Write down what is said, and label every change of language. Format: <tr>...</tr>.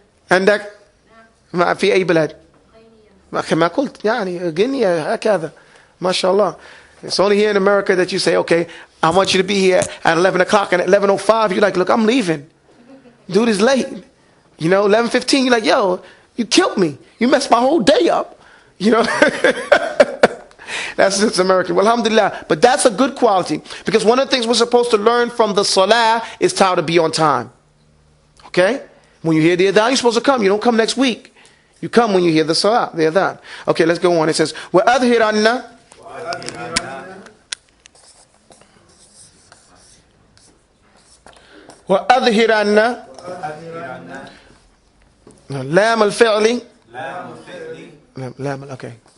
<ar>عندك ما في أي بلد كما قلت يعني غينيا هكذا ما شاء الله.</ar> <en>It's only here in America that you say, okay, I want you to be here at 11 o'clock, and at 11:05 you're like, look, I'm leaving. Dude is late. You know, 11:15 you're like, yo, you killed me. You messed my whole day up. You know. That's just American. Well, alhamdulillah. But that's a good quality. Because one of the things we're supposed to learn from the salah is how to be on time. Okay? When you hear the adhan, you're supposed to come. You don't come next week. You come when you hear the salah, the adhan. Okay, let's go on. It says,</en> <ar>وَأَظْهِرَنَّ وَأَظْهِرَنَّ لام الفعل لام okay.</ar>